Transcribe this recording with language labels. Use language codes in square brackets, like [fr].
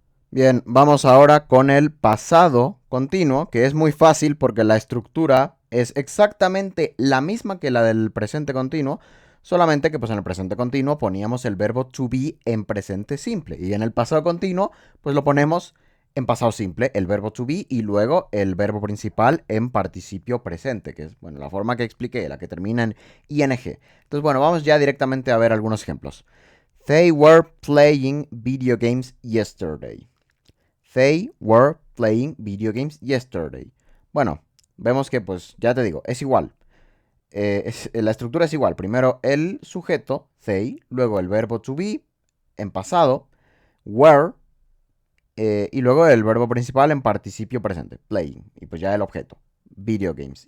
[es] Bien, vamos ahora con el pasado continuo, que es muy fácil porque la estructura es exactamente la misma que la del presente continuo, solamente que pues en el presente continuo poníamos el verbo to be en presente simple y en el pasado continuo pues lo ponemos en pasado simple, el verbo to be y luego el verbo principal en participio presente, que es bueno, la forma que expliqué, la que termina en ing. Entonces bueno, vamos ya directamente a ver algunos ejemplos. [en] They were playing video games yesterday. They were playing video games yesterday. [es] Bueno, vemos que pues ya te digo, es igual. La estructura es igual. Primero el sujeto, they, luego el verbo to be en pasado, were, y luego el verbo principal en participio presente, playing, y pues ya el objeto, video games.